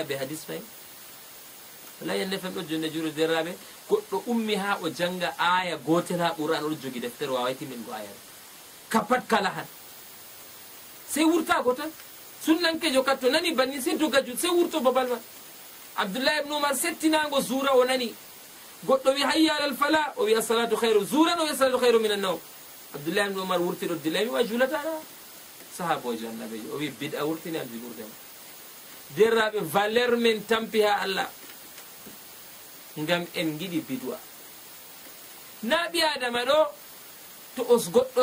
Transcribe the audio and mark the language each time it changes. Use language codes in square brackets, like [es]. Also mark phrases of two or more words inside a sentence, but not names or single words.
[ff] be hadis fay wala yande fem ɗo jonde juro derraɓe goɗɗo ummi ha o janga aya gotel ha ɓuran oɗo jogi deftere waway timin go aya kapat kala han sey wurtago tan sunnankejo katto nani banni sey dogaju sey wurto babal man Abdullah ibn Umar settinago zura o nani goɗɗo wi [ar] حي على الفلاح [ff] o wi [ar] الصلاة خير [ff] zuran o wi [ar] الصلاة خير من النوم [ff] Abdullah ibn Umar wurtiɗo dilla mi wa julataɗa sahabojo annabijo o wi bid'a wurtini am julurdema derraɓe valeur men tampi ha Allah ngam en giɗi bidwa na ɓi adama ɗo to os goɗɗo